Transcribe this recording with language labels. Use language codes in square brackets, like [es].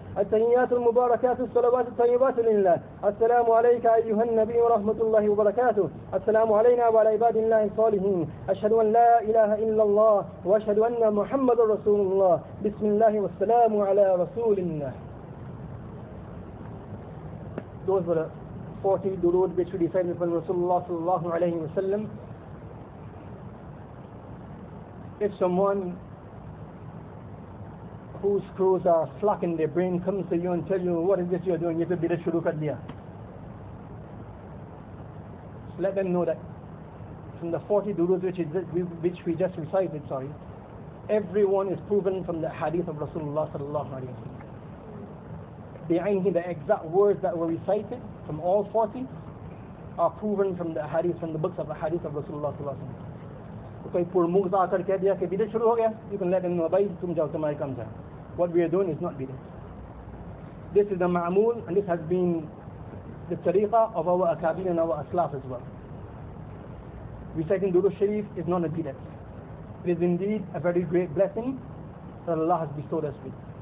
[ar] التحيات المباركات الصلوات الطيبات لله. السلام عليك أيها النبي ورحمة الله وبركاته. السلام علينا وعلى عباد الله الصالحين. أشهد أن لا إله إلا الله وأشهد أن محمد رسول الله. بسم الله والسلام على رسول الله. [en] Those were the 40 Durood which we recited from Rasulullah Salallahu Alaihi Wasallam. If someone whose screws are slack in their brain comes to you and tell you, what is this you are doing? You have to be the [hi] shuru kar diya. [en] Let them know that from the 40 Durood which we just recited, everyone is proven from the hadith of Rasulullah Salallahu Alaihi Wasallam. The exact words that were recited from all 40 are proven from the hadith, from the books of the hadith of Rasulullah Salallahu Alaihi Wasallam. [hi] कोई पुरमुख आकर कह दिया कि बिदअत शुरू हो गया, [en] you can let them know, [hi] भाई तुम जाओ तुम्हारे काम से. [en] What we are doing is not bidah. This is the ma'amul, and this has been the tariqah of our akabir and our aslaf as well. Reciting Durood Shareef is not a bidah. It is indeed a very great blessing that Allah has bestowed us with.